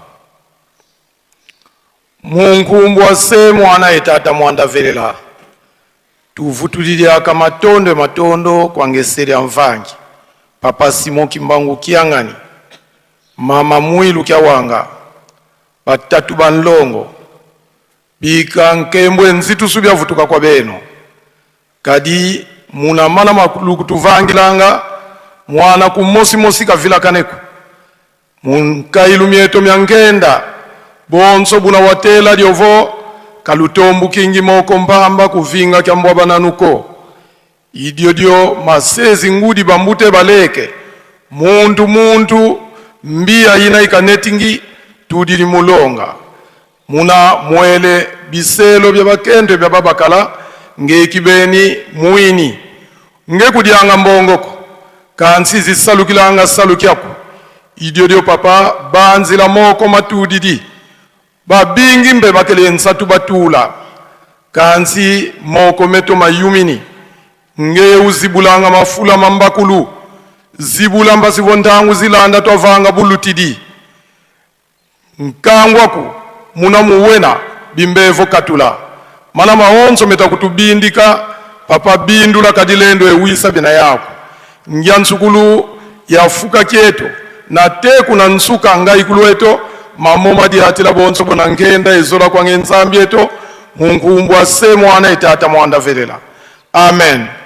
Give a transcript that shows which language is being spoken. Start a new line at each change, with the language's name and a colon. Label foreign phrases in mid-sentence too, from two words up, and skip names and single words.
Kongo: Mungu wase mwana etata mwandavelela. Tuvutuliliaka matondo kwa ngeseri mvangi. Papa Simon Kimbangu Kiangani. Mama Mwilu Kiawanga. Batatu banlongo. Bika nkembwe nzitu subia vutuka kwa beno. Kadi muna mana makulu tuvangilanga. Mwana kumosi kavila kaneku. Munkailu mieto myangenda. Bonso buna watela diovo. Kalutombu kingi moko mbamba kuvinga kia mbwa bananuko. Idio masezi ngudi bambute baleke. Muntu mbia ina ikanetingi tudili mulonga. Muna mwele biselo bya bakende bya babakala nge kibeni muini. Nge kudianga mbongoko. Kansi salukilanga salukiaku. Idio papa banzila moko matudidi. Babingi mbe bakele nsatu batula. Kansi moko meto mayumini. Nge uzibulanga mafula mambakulu. Zibulamba zivondangu zilanda tovanga bulutidi. Nkangwaku muna muwena bimbevo katula. Mana maonzo meta kutubindika. Papa bindula kadilendo ewisa bina yako. Ngia nsukulu ya fuka kieto. Na teku na nsuka ngai kulueto. Mamoma di hatila bonso bona ngenda ezola kwa ngenzambi eto. Mungu wase mwana etata mwandavelela. Amen.